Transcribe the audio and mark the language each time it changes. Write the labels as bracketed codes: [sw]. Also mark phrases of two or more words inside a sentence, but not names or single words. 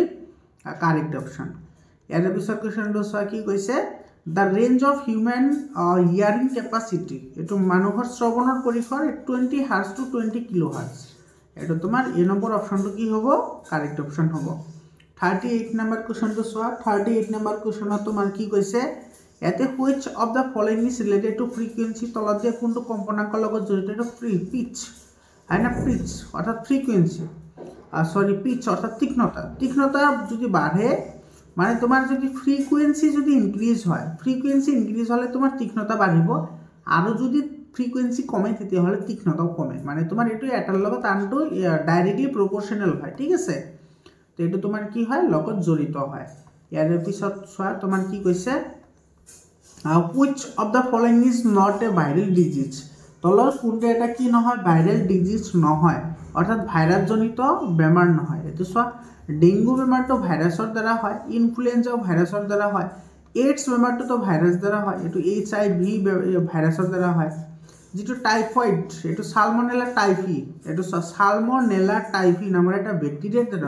[en] correct option [as] ইয়াৰ পিছৰ কোৱেশ্চনটো চোৱা কি কৈছে [en] the range of human hearing capacity [as] এইটো মানুহৰ শ্ৰৱণৰ পৰিসৰ [en] 20 hertz to 20 kilo hertz [as] এইটো তোমাৰ এ নম্বৰ অপশ্যনটো কি হ'ব [en] correct option [as] হ'ব 38 নম্বৰ কোৱেশ্চনটো চোৱা 38 নম্বৰ কোৱেশ্চনত তোমাৰ কি কৈছে ইয়াতে [en] which of the following is related to frequency [as] তলত দিয়া কোনটো কম্পনাঙ্কৰ লগত জড়িত এইটো পিচ হয় না পিচ অৰ্থাৎ ফ্ৰিকুৱেঞ্চি পিচ অৰ্থাৎ তীক্ষ্ণতা যদি বাঢ়ে মানে তোমাৰ যদি ফ্ৰিকুৱেঞ্চি যদি ইনক্ৰিজ হয় হলে তোমাৰ তীক্ষ্ণতা বাঢ়িব আৰু যদি ফ্ৰিকুৱেঞ্চি কমে তেতিয়াহ'লে তীক্ষ্ণতাও কমে মানে তোমাৰ এইটো এটাৰ লগত আনটো [en] directly proportional [as] হয় ঠিক আছে তো এইটো তোমাৰ কি হয় লগত জড়িত হয় ইয়াৰ পিছত চোৱা তোমাৰ কি কৈছে [en] which of the following is not a viral disease [as] তলৰ কোনটো এটা কি নহয় [en] viral disease [as] নহয় অৰ্থাৎ ভাইৰাছজনিত বেমাৰ নহয় এইটো চোৱা ডেংগু বেমাৰটো ভাইৰাছৰ দ্বাৰা হয় ইনফ্লুৱেঞ্জাও ভাইৰাছৰ দ্বাৰা হয় এইডছ বেমাৰটো ভাইৰাছ দ্বাৰা হয় এইটো HIV ভাইৰাছৰ দ্বাৰা হয় যেটো টাইফয়েড এইটো সালমনেলা টাইফি এইটো সালমনেলা টাইফি নামৰ এটা ব্যাকটেৰিয়াৰ দ্বাৰা